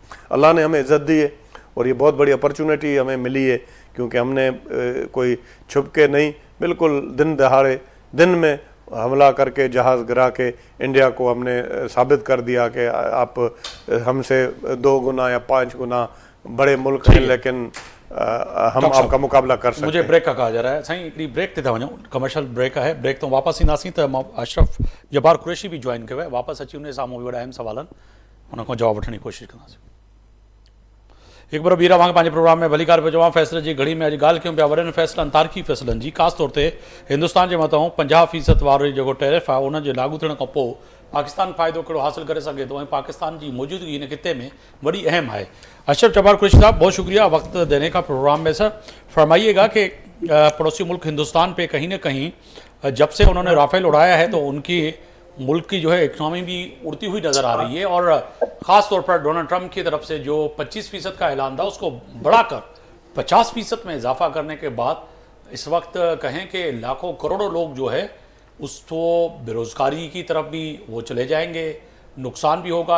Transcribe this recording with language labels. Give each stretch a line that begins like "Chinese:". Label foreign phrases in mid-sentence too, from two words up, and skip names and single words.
Urdu: اللہ نے ہمیں عزت دی ہے اور یہ بہت بڑی اپارچونٹی ہمیں ملی ہے، کیونکہ ہم نے کوئی چھپ کے نہیں، بالکل دن دہاڑے دن میں حملہ کر کے جہاز گرا کے انڈیا کو ہم نے ثابت کر دیا کہ آپ ہم سے 2 گنا یا 5 گنا بڑے ملک ہیں، لیکن ہم آپ کا مقابلہ کر سکتے ہیں. مجھے بریک کا کہا جا رہا ہے سائیں,
Sindhi: हिकिड़ी ब्रेक ते था वञूं,
English: commercial break
Sindhi: है, ब्रेक तो वापस ईंदासीं त अशरफ जब्बार कुरैशी भी जॉइन कयो आहे, वापस अची उन साम्हूं वॾा अहम सवालनि उन खां जवाब वठण जी कोशिशि कंदासीं। एक बार बीरा वांग पंहिंजे प्रोग्राम में भलीकार पियो चवां, फ़ैसिले जी घड़ी में अॼु ॻाल्हि कयूं पिया वॾनि फ़ैसिलनि, तारीख़ी फ़ैसिलनि जी, ख़ासि तौर ते हिंदुस्तान जे मथां 50% वारो जेको टैरिफ आहे उन जे लागू थियण खां पोइ पाकिस्तान फ़ाइदो कहिड़ो हासिल करे सघे थो, ऐं पाकिस्तान जी मौजूदगी इन खिते में बड़ी अहम है।
Urdu: اشرف جبار قریشی صاحب، بہت شکریہ وقت دینے کا پروگرام میں. سر فرمائیے گا کہ پڑوسی ملک ہندوستان پہ کہیں نہ کہیں جب سے انہوں نے رافیل اڑایا ہے تو ان کی ملک کی جو ہے اکانومی بھی اڑتی ہوئی نظر آ رہی ہے، اور خاص طور پر ڈونلڈ ٹرمپ کی طرف سے جو 25% کا اعلان تھا اس کو بڑھا کر 50% میں اضافہ کرنے کے بعد اس وقت کہیں کہ لاکھوں کروڑوں لوگ جو ہے اس کو بےروزگاری کی طرف بھی وہ چلے جائیں گے، نقصان بھی ہوگا.